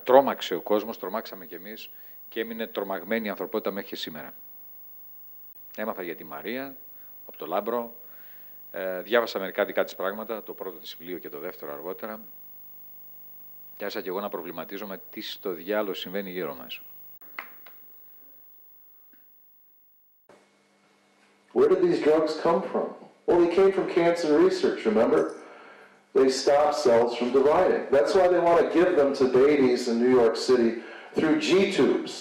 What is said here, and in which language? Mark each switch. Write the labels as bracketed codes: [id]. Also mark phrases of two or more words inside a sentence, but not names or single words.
[el] Τρόμαξε ο κόσμος, τρομάξαμε κι εμείς και έμεινε τρομαγμένη η ανθρωπότητα μέχρι και σήμερα. Έμαθα για τη Μαρία, από το Λάμπρο, διάβασα μερικά δικά της πράγματα, το πρώτο της βιβλίο και το δεύτερο αργότερα, και άρχισα και εγώ να προβληματίζομαι τι στο διάλογο συμβαίνει γύρω μας. [en] Where did these drugs come from? Well, they came from cancer research, remember? They stop cells from dividing. That's why they want to give them to babies in New York City through G-tubes.